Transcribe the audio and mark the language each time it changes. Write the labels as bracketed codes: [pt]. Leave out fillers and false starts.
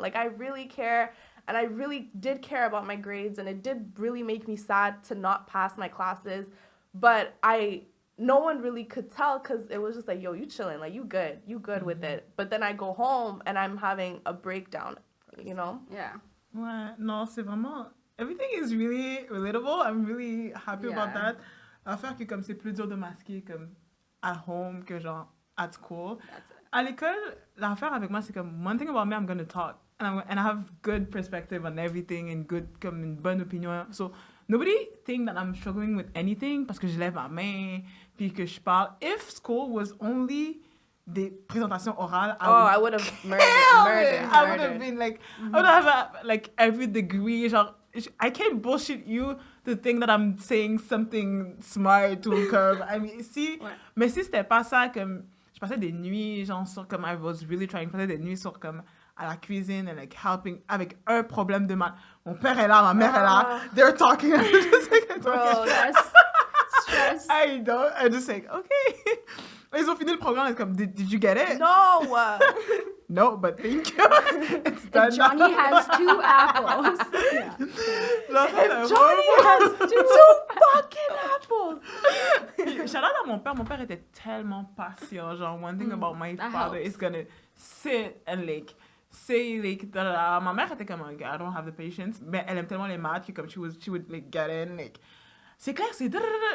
[en] Like, I really care, and I really did care about my grades, and it did really make me sad to not pass my classes, but no one really could tell, because it was just like, yo, you chilling, like, you good with it. But then I go home and I'm having a breakdown, you know? Yeah. [fr] Ouais, non, c'est vraiment, [en] everything is really relatable. I'm really happy about that. [fr] L'affaire que, comme, c'est plus dur de masquer, comme, [en] at home [fr] que, genre, [en] at school. [fr] À l'école, l'affaire avec moi, c'est comme, [en] one thing about me, I'm gonna talk. And I have good perspective on everything, and good, comme, [fr] une bonne opinion. [en] So, nobody think that I'm struggling with anything [fr] parce que je lève ma main, puis que je parle. [en] If school was only [fr] des présentations orales, [en] I would have murdered. I would have been like, I would have like every degree. Genre, I can't bullshit you to think that I'm saying something smart to come. [fr] I mean, mais si c'était pas ça, comme, je passais des nuits, genre, sur, comme, [en] I was really trying, [fr] je passais des nuits sur, comme, à la cuisine, [en] and like helping [fr] avec un problème de maths. Mon père est là, ma mère est là. [en] They're talking. I'm just like, bro, that's stress. I'm just like, okay. [fr] Ils ont fini le programme, [en] it's comme, did you get it? No. No, but thank you. It's done. Johnny has 2 apples. If Johnny has 2 fucking apples. [fr] Shout out à mon père. Mon père était tellement patient. Genre, [en] one thing about my father is gonna sit and like say [fr] like da, da, da. Ma mère était comme, okay, [en] I don't have the patience. [fr] Mais elle aime tellement les maths que comme [en] she would like get in [fr] like, c'est clair, c'est da, da, da.